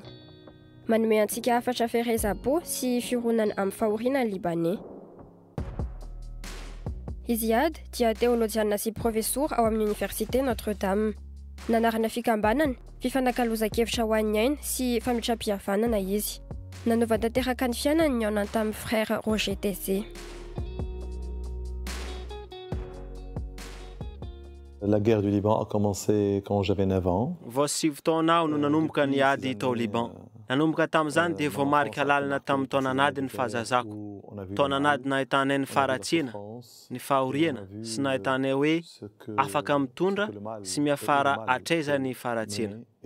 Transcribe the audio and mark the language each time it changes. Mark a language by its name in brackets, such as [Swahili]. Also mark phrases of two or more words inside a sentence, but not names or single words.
[Malagasy] Manome antsika hafatra fehezam-po sy fironana amin'ny fahoriana libanais. Izy ady dia teolojiana sy profesora ao amin'ny Université Notre-Dame. Nanarana fikambanana, fifanankalozan-kevitra ho an'ny aina sy famitram-pihavanana izy. Nanova tanteraka ny fiainany ny aonany tamin'ny frère Roger Tézé. [French] La guerre du Liban a commencé quand j'avais 9 ans. [Malagasy] Vao 7 taona aho no nanomboka ny ady tao Liban. Nanomboka tamin'izany dia vao marika lalina tamin'ny taonan'ady ny fahazazako. Taonan'ady nahitanay ny faratsiana, ny fahoriana sy nahitanay hoe afaka mitondra sy miafara hatraiza ny faratsiana.